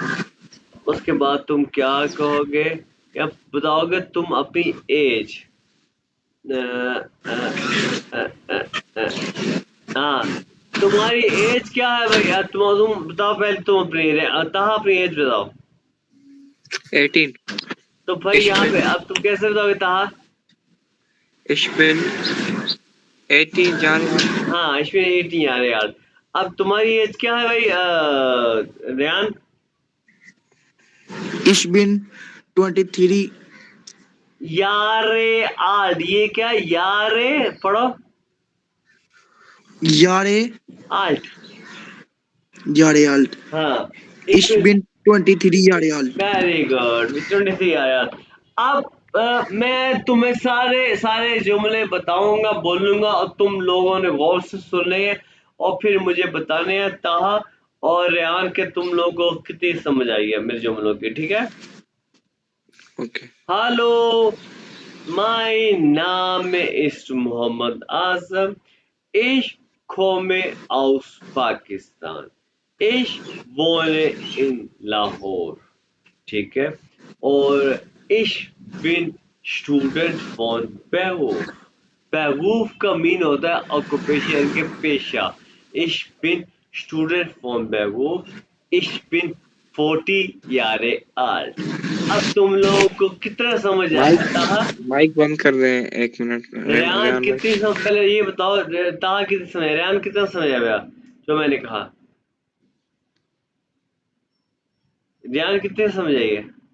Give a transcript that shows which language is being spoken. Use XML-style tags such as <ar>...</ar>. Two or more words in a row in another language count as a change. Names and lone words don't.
<ur>اس کے بعد تم کیا کہو گے، یا بتاؤ گے تم اپنی ایج. ہاں، تمہاری ایج کیا ہے بھائی? تم بتاؤ پہلے، تم اپنی طٰہٰ اپنی ایج بتاؤ. 18. تو بھائی Ich یہاں پہ bin, اب تم کیسے بتاؤ گے طٰہٰ?</ur> <de>ich bin 18 Jahre alt.</de> <ur>ہاں، اس میں 18 یار یار. اب تمہاری ایج کیا ہے بھائی ریحان?</ur> <de>Ich bin 23</de> <ur>یارے آٹھ، یہ کیا یارے؟ پڑھو. Jahre आठ।</ur> <de>Jahre alt.</de> <ur>हाँ, Ich इसमें</ur> <de>bin 23 Jahre alt.</de> <en>very good, 23 यार।</en> <ur>اب میں تمہیں سارے سارے جملے بتاؤں گا، بولوں گا، اور تم لوگوں نے غور سے سننے ہیں اور پھر مجھے بتانے ہیں طٰہٰ اور ریحان کے تم لوگوں کو کتنی سمجھ آئی ہے میرے جملوں کی، ٹھیک ہے? Okay.</ur> <de>Hallo, mein Name ist Mohammed Azam. Ich komme aus Pakistan. Ich wohne in Lahore.</de> <ur>ٹھیک ہے?</ur> <de>और ich bin Student von Beruf.</de> <ur>Beruf کا مین ہوتا ہے آکیوپیشن کے پیشہ.</ur> <de>Ich bin Student von Beruf. Ich bin 40 Jahre alt.</de> <ur>اب تم لوگوں کو کتنا سمجھ माइक آتا ہے? مائیک بند کر دیں 1 منٹ रेहान ریحان بھائی. کتنی سمجھ، پہلے یہ بتاؤ، طٰہٰ کتنی سمجھ، ریحان کتنا سمجھ آیا جو میں نے کہا? ریحان کتنی سمجھ آئی ہے?</ur>